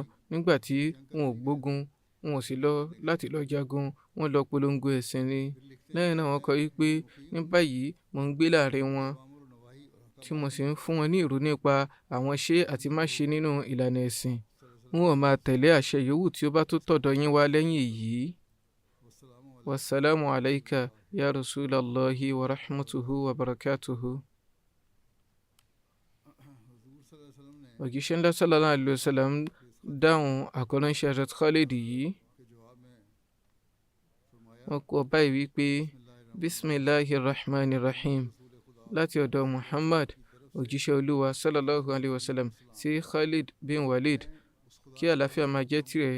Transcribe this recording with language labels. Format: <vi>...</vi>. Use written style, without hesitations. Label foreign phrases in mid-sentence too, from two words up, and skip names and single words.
<yo>nígbà tí wọn ò gbógun, wọn ò sì lọ láti lọ jagun, wọ́n lọ polongo ẹ̀sìn ni. lẹ́yìn náà wọ́n kọ wípé ní báyìí mo ń gbé láàrin wọn, tí mo sì ń fún wọn ní ìró nípa àwọn ṣe àti má ṣe nínú ìlànà ẹ̀sìn. wọn ò máa tẹ̀lé àṣẹ yòówù tí ó bá tó tọ̀dọ̀ yín wá lẹ́yìn èyí.</yo> <ar>والسلام عليك يا رسول الله ورحمته وبركاته.</ar> <yo>òjíṣẹ́ ńlá</yo> <ar>صلى الله عليه وسلم</ar> <yo>dáhùn àkọ́ránṣẹ́ Hazrat Khalid yìí. wọ́n kọ báyìí wípé</yo> <ar>بسم الله رحمن رحيم,</ar> <yo>láti ọ̀dọ̀ Muhammad òjíṣẹ́ olúwa</yo> <ar>صلى الله عليه وسلم</ar> <yo>sí Khalid bin Walid, kí àlàáfíà máa jẹ́ tirẹ̀.</yo>